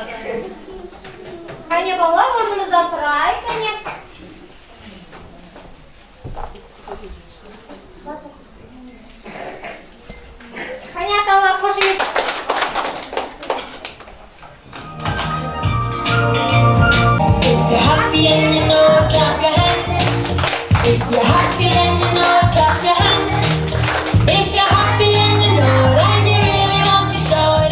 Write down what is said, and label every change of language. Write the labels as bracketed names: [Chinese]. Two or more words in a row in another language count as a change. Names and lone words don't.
[Kazakh] Қане балалар, орнымызда тұрайық, қане. Қане аталар, қошемет. [English] If you're happy and you know it, clap your hands. If you're happy and you know it, clap your hands. If you're happy and you know it, and you really want to show it.